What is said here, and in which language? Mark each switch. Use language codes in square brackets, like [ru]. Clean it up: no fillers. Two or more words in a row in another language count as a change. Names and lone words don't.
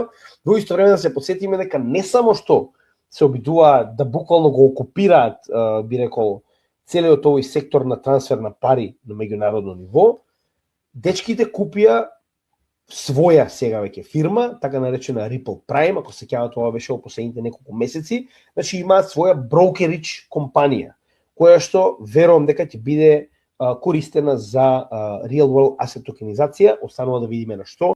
[mk] Во исто време да се потсетиме дека не само што се обидуваат да буквално го окупираат, би рекол, целиот овој сектор на трансфер на пари на меѓународно ниво, дечките купија своја сега веќе фирма, така наречена Ripple Prime, ако се сеќавате, тоа беше во последните неколку месеци, значи имаат своја брокеридж компанија, која што верувам дека ќе биде користена за [en] real world asset [mk] токенизација, останува да видиме на што.